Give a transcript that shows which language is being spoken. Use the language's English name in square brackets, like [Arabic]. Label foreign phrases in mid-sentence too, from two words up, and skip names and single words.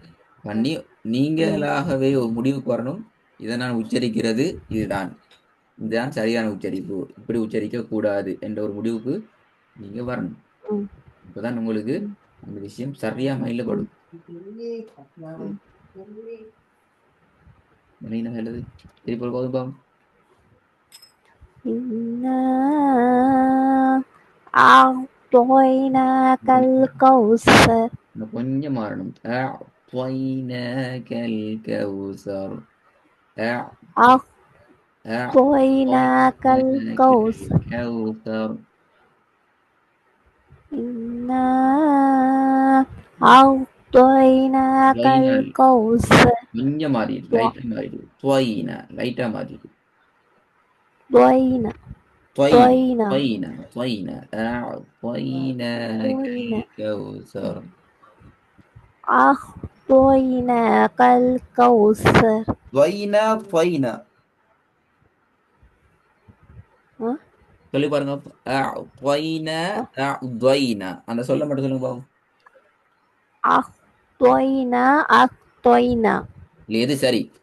[Tamil] பண்ணி நீங்களாகவே ஒரு முடிவுக்கு வரணும், இதை நான் உச்சரிக்கிறது இதுதான், இதுதான் சரியான உச்சரிப்பு, இப்படி உச்சரிக்க கூடாது என்ற ஒரு முடிவுக்கு நீங்க வரணும். ம் அப்பதான் உங்களுக்கு ம் அந்த விஷயம் சரியா மைண்ட்ல ம் படும். ம் என்ன சொல்லுது திருப்பி ஒரு போதும் பாவம். [Arabic] إنا أعطيناك الكوثر [Tamil] இன்னும் கொஞ்சம் மாறணும். [Arabic] أعطيناك الكوثر. أعطيناك أعطيناك الكوثر الكوثر. إنا أعطيناك الكوثر [Tamil] கொஞ்சம் மாறிடு, லைட்டா மாறிடு. துவைனா லைட்டா மாறிடு. [Arabic] طينا துவைனா طينا துவைனா أعطيناك الكوثر. أعطيناك الكوثر طينا طينا ها [Tamil] சொல்லி பாருங்க. [Arabic] أعطينا أعطينا [Tamil] அந்த சொல்ல மட்டும் சொல்லுங்க பாவம். [Arabic] أعطينا أعطينا [Tamil] இல்ல எது சரி?